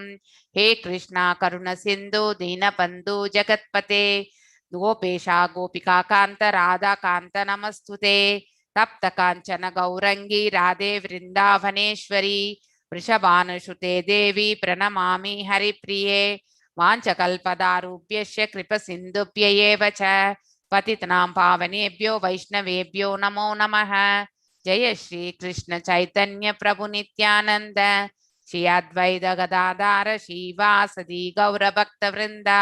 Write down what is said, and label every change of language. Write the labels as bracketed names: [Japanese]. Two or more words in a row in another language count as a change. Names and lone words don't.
[Sanskrit] हे कृष्णा करुणसिन्धु दीनबन्धु जगत्पते गोपेशा गोपिका कांत राधा कांत नमस्तुते. तप्त कांचन गौरंगी राधे वृंदावनेश्वरी वृषभानुसुते देवी प्रणमामि हरिप्रिये. वाञ्छाकल्पतरुभ्यश्च कृपासिन्धुभ्य एव च पतितानां पावनेभ्यो वैष्णवेभ्यो नमो नमः. जय श्री कृष्ण चैतन्य प्रभु नित्यानन्द श्री अद्वैत गदाधर श्रीवासादि गौरभक्त वृन्द.